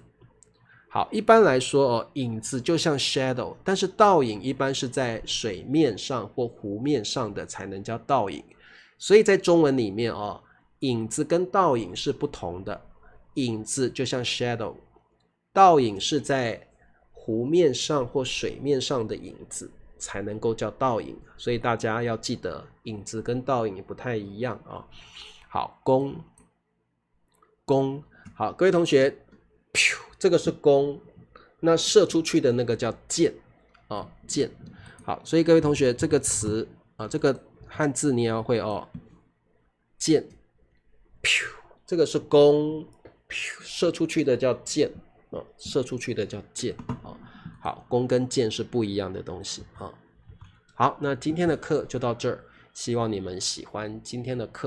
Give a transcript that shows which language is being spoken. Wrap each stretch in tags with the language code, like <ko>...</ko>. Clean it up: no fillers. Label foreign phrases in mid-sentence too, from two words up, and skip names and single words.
<zh>好，一般來說影子就像 shadow， 但是倒影一般是在水面上或湖面上的才能叫倒影。所以在中文裡面影子跟倒影是不同的。影子就像 shadow， 倒影是在湖面上或水面上的影子才能夠叫倒影。所以大家要記得影子跟倒影不太一樣好，弓，弓。好，各位同學，這個是弓，那射出去的那個叫箭箭。好，所以各位同學，這個詞這個漢字你也要會箭，這個是弓，射出去的叫箭射出去的叫箭好，弓跟箭是不一樣的東西好，那今天的課就到這兒，希望你們喜歡今天的課。</zh>